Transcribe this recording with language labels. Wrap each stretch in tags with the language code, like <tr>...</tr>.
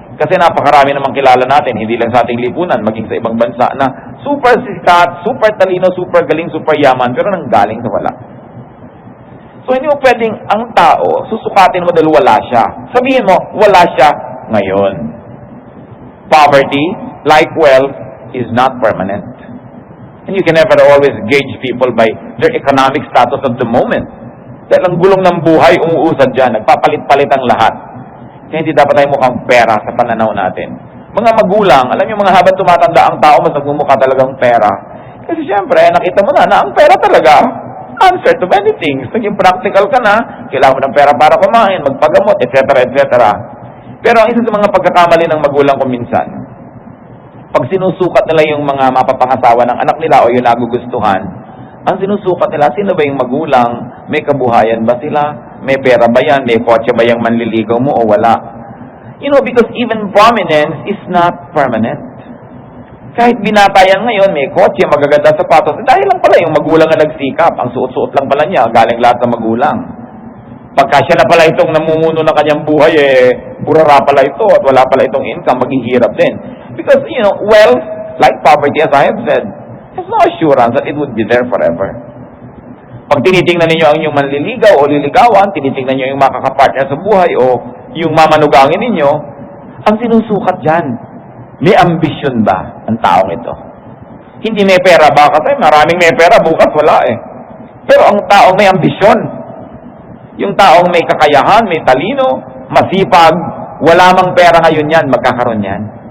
<tl>Kasi napakarami namang kilala natin, hindi lang sa ating lipunan, maging sa ibang bansa na super sikat, super talino, super galing, super yaman, pero nanggaling sa wala. So hindi mo pwedeng ang tao, susukatin mo dahil wala siya. Sabihin mo, wala siya ngayon.</tl> <en>Poverty, like wealth, is not permanent. And you can never always gauge people by their economic status of the moment.</en> <tl>Dahil ang gulong ng buhay, umuusad dyan, nagpapalit-palit ang lahat. Kaya hindi dapat tayo mukhang pera sa pananaw natin. Mga magulang, alam niyo mga habang tumatanda ang tao, mas nagmumukha talagang pera. Kasi siyempre, nakita mo na ang pera talaga,</tl> <en>answer to many things.</en> <tl>Naging practical ka na, kailangan mo ng pera para kumain, magpagamot, etc., etc. Pero ang isa sa mga pagkakamali ng magulang ko minsan, pag sinusukat nila yung mga mapapangasawa ng anak nila o yung nagugustuhan, ang sinusukat nila, sino ba yung magulang? May kabuhayan ba sila? May pera ba yan? May kotse ba yung manliligaw mo o wala?</tl> <en>Because even prominence is not permanent.</en> <tl>Kahit binata yan ngayon, may kotse, magaganda sapatos, dahil lang pala yung magulang na nagsikap. Ang suot-suot lang pala niya, galing lahat ng magulang. Pagka siya na pala itong namumuno ng kanyang buhay, burara pala ito at wala pala itong income, maghihirap din.</tl> <en>Because, wealth, like poverty as I have said, has no assurance that it would be there forever.</en> <tl>Pag tinitingnan ninyo ang inyong manliligaw o liligawan, tinitingnan nyo yung makakapartner sa buhay o yung mamanugangin ninyo, ang sinusukat dyan, may ambisyon ba ang taong ito? Hindi may pera ba? Kasi maraming may pera, bukas wala eh. Pero ang taong may ambisyon, yung taong may kakayahan, may talino, masipag, wala mang pera ngayon yan, magkakaroon yan.</tl>